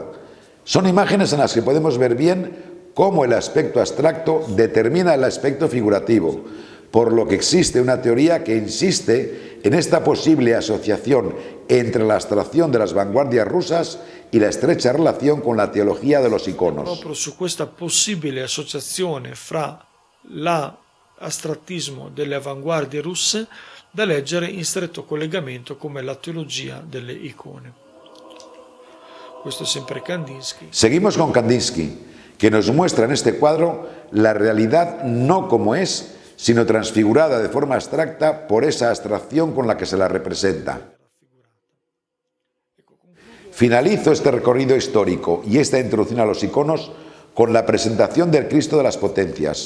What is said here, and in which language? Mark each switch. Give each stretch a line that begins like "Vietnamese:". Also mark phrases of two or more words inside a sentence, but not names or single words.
Spanish: Son imágenes en las que podemos ver bien cómo el aspecto abstracto determina el aspecto figurativo, por lo que existe una teoría que insiste en esta posible asociación entre la abstracción de las vanguardias rusas y la estrecha relación con la teología de los iconos.
Italian: Proprio su questa possibile associazione fra l'astrattismo delle avanguardie russe da leggere in stretto collegamento come la teologia delle icone. Questo è sempre Kandinsky.
Spanish: Seguimos con Kandinsky, que nos muestra en este cuadro la realidad no como es, sino transfigurada de forma abstracta por esa abstracción con la que se la representa. Finalizo este recorrido histórico y esta introducción a los iconos con la presentación del Cristo de las Potencias.